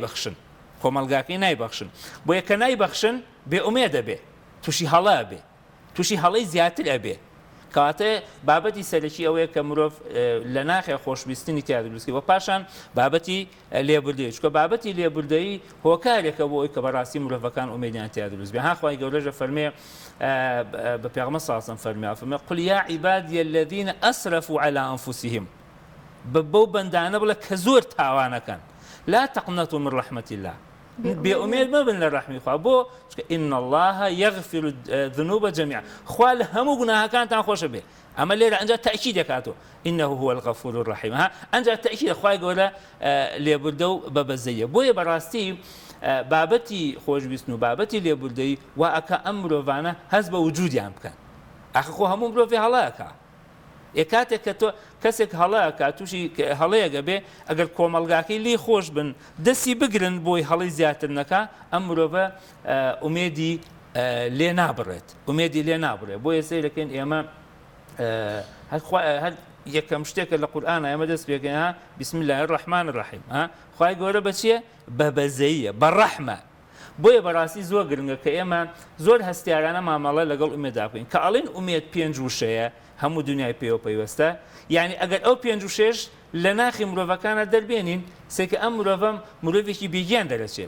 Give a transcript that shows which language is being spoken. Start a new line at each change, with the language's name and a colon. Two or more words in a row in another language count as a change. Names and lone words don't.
Central Kurdish: نایبەخشن بۆ یەکە نایبەخشن بێ ئومێدە بێ تووشی هەڵا بێ تووشی هەڵەی زیاتر ئەبێ کەواتە بابەتی سەرەکی ئەوەیە کە مرۆڤ لە ناخێ خۆشویستنی تیا دروستکەی وە پاشان بابەتی لێبوردەیی چکە بابەتی لێبوردەیی هۆکارێکە بۆ ئەوی کە بەڕاستی مرۆڤەکان ئومێدیان تیا دروست بێ هاخوای گەورەژە فەرمێ بە پێغەمبەر ساسم فەرمێ
Arabic: قل يا عبادي الذين اسرفوا على انفسهم
Central Kurdish: بەو بەندانە بڵێ کە زۆر تاوانەکەن
Arabic: لا تقنطوا من رحمة الله
Central Kurdish: بێئومێد مەبن لە ڕەحمی خوا بۆ
Arabic: إن الله يغفر الذنوب جميعا
Central Kurdish: خوا لە هەموو گوناهەکانتان خۆشە بێ ئەمە لێرە ئەنجا تەئکید دەکاتەوە
Arabic: إنه هو الغفور الرحيم
Central Kurdish: ئەنجا تەئکید خوای گەورە لێبوردە و بەبەزەیە بۆیە بەڕاستی بابەتی خۆشویستن و بابەتی لێبوردەیی وا ئەکە ئەم مرۆڤانە هەست بە وجودیان بکەن ئەخ خۆ هەموو مرۆڤی هەڵەیەکە کاتێک کە تۆ کەسێک هەڵەیەکە تووشی هەڵەیەگە بێ ئەگەر کۆمەڵگاکەی لی خۆش بن دەستی بگرن بۆی هەڵی زیاتر نەکە ئەم مرۆڤە ئومێدی لێ نابڕێت بۆیە سەیرەکەین ئێمە هەر یەکەم شتێکە لە قورئانە ئێمە دەست پێکەین
Arabic: بسم الله الرحمن الرحیم
Central Kurdish: خوای گەورە بە چییە؟ بە بەزەییە بە ڕەحمە بۆیە بەڕاستی زۆر گرنگە کە ئێمە زۆر هەستیارانە مامەڵە لەگەڵ ئومێدا بکەین کە ئەڵێن ئومێد پێنج وشەیە هەموو دنیای پێوە پەیوەستە یعنی ئەگەر ئەو پێنج وشەش لە ناخی مرۆڤەکانە دەربێنین سێکە ئەم مرۆڤەم مرۆڤێکی بێگیان دەرەچێت